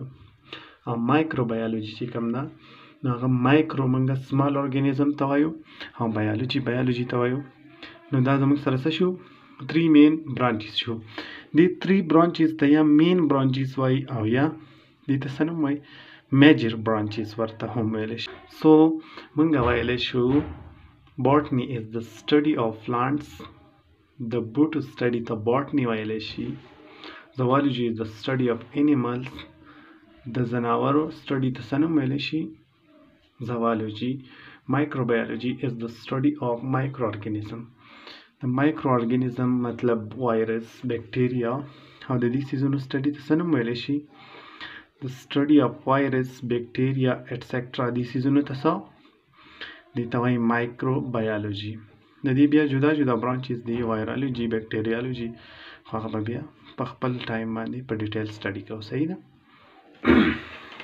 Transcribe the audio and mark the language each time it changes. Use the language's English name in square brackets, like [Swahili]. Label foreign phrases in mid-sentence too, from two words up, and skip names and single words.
[Pashto] او مایکروبایولوژي چې کوم ده نو هغه مایکرو موږ [English] small organism [Pashto] ته وایو او بایولوژي ته وایو. نو دا زموږ سره څه شو؟ 3 [English] main branches [Pashto] شو. دې 3 برانچز ته یا [English] main branches [Pashto] وایي او یا دې ته څه نوم وایي؟ [English] major branches [Pashto] ورته هم ویلی شي. [English] سو [Pashto] موږ ویلی شو [English] botany is the study of plants. The botany study [Pashto] ته botany ویلی شي. [English] zoology is the study of animals. [Pashto] د ځناورو study ته څه نوم ویلی شي؟ zoology. [English] Microbiology is the study of microorganism. [Pashto] د microorganism مطلب وایرس، بیکټیریا او د دې څیزونو study ته څه نوم ویلی شي؟ [English] the study of virus, bacteria, etc. [Pashto] دې څیزونو ته څه دې ته وایي microbiology. د دې بیا جدا جدا برانچز دي، وایرالوجي، بیکټیریالوجي، خو هغه به بیا په خپل ټایم باندې په [English] detail study [Pashto] کوو. صحیح ده؟